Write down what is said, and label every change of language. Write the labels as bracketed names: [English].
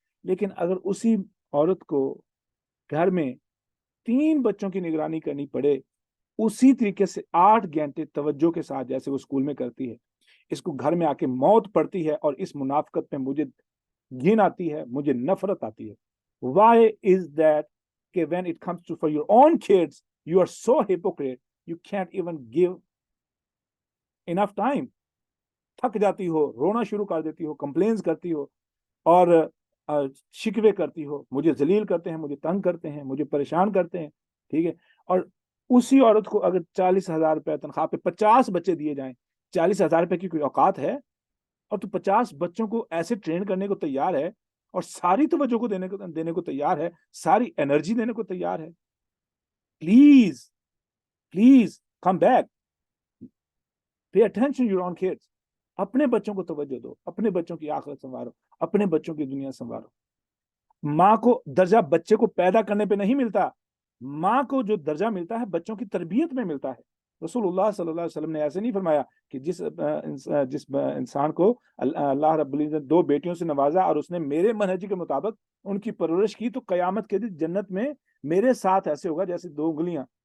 [Urdu] لیکن اگر اسی عورت کو گھر میں 3 بچوں کی نگرانی کرنی پڑے اسی طریقے سے 8 گھنٹے توجہ کے ساتھ جیسے وہ اسکول میں کرتی ہے, اس کو گھر میں آ کے موت پڑتی ہے, اور اس منافقت میں مجھے گھن آتی ہے, مجھے نفرت آتی ہے. [English] Why is that کہ when it comes to for your own kids you are so hypocrite, you can't even give enough time. [Urdu] تھک جاتی ہو, رونا شروع کر دیتی ہو, کمپلینز کرتی ہو اور شکوے کرتی ہو, مجھے ذلیل کرتے ہیں, مجھے تنگ کرتے ہیں, مجھے پریشان کرتے ہیں, ٹھیک ہے. اور اسی عورت کو اگر 40,000 روپے تنخواہ پہ 50 بچے دیے جائیں, 40,000 روپے کی کوئی اوقات ہے, اور تو 50 بچوں کو ایسے ٹرین کرنے کو تیار ہے, اور ساری توجہ کو دینے کو تیار ہے, ساری انرجی دینے کو تیار ہے. [English] Please come back, pay attention to your own kids. [Urdu] اپنے بچوں کو توجہ دو, اپنے بچوں کی آخرت سنوارو, اپنے بچوں کی دنیا سنوارو. ماں کو درجہ بچے کو پیدا کرنے پہ نہیں ملتا, ماں کو جو درجہ ملتا ہے بچوں کی تربیت میں ملتا ہے. رسول اللہ صلی اللہ علیہ وسلم نے ایسے نہیں فرمایا کہ جس انسان کو اللہ رب العزت نے 2 بیٹیوں سے نوازا اور اس نے میرے منہج کے مطابق ان کی پرورش کی تو قیامت کے دن جنت میں میرے ساتھ ایسے ہوگا جیسے 2 انگلیاں.